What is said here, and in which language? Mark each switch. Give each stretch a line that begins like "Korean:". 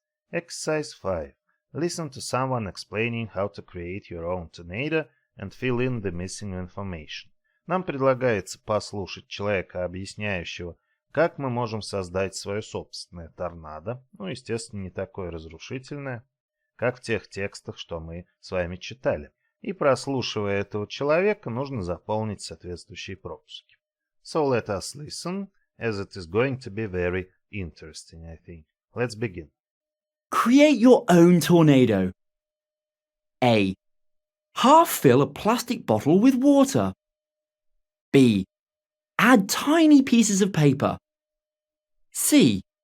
English: Exercise 5. Listen to someone explaining how to create your own tornado and fill in the missing information.
Russian: Нам предлагается послушать человека, объясняющего, как мы можем создать свое собственное торнадо, естественно, не такое разрушительное, как в тех текстах, что мы с вами читали. И прослушивая этого человека, нужно заполнить соответствующие пропуски.
English: So let us listen, as it is going to be very interesting, I think. Let's begin. Create your own tornado. A. Half fill a plastic bottle with water. B. Add tiny pieces of paper. C.